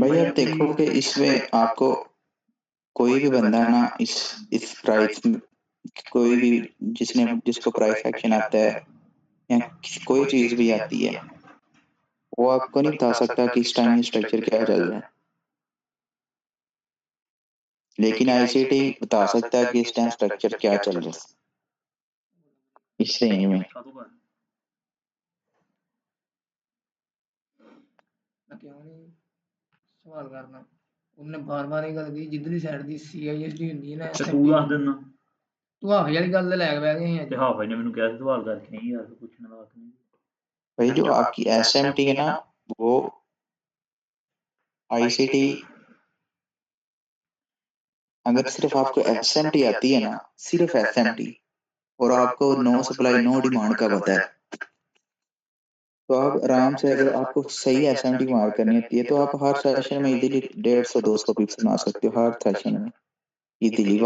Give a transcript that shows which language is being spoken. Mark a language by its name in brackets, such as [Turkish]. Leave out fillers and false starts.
[Hindi] भाई आप देखो कि इसमें आपको कोई भी बंदा ना इस प्राइस में, कोई भी जिसको प्राइस एक्शन आता है या कोई चीज भी आती है, वो आपको नहीं बता सकता कि इस टाइम ये स्ट्रक्चर क्या चल रहा है। लेकिन आईसीटी बता सकता है कि इस टाइम स्ट्रक्चर क्या चल रहा है इस रेंज में। क्यों नहीं सवाल करना, [Punjabi] ਉਹਨੇ ਬਾਰ-ਬਾਰ ਇਹ ਗੱਲ ਕਹੀ ਜਿੱਧਰਲੀ ਸਾਈਡ ਦੀ ਸੀਆਈਐਸਡੀ ਹੁੰਦੀ ਹੈ ਨਾ ਤੇ ਤੂੰ ਦੱਸ ਦਿੰਦਾ ਤੂੰ ਹਾਫੇ ਵਾਲੀ ਗੱਲ ਲੈ ਕੇ ਬਹਿ ਗਏ ਤੇ ਹਾਫੇ ਨੇ ਮੈਨੂੰ ਕਿਹਾ ਸੀ ਸਵਾਲ ਕਰਕੇ ਨਹੀਂ ਯਾਰ ਪੁੱਛਣ ਵਾਲਾ ਨਹੀਂ। [Hindi] भाई जो आपकी एसएमटी है ना, वो आईसीटी अगर सिर्फ आपको एसएमटी आती है ना, सिर्फ एसएमटी, और आपको नो सप्लाई नो डिमांड का पता है, तो आप आराम से, अगर आपको सही एसएमटी मार करनी होती है तो आप हर सेशन में इजीली 150-200 पिप्स बना सकते हो हर सेशन में इजीली।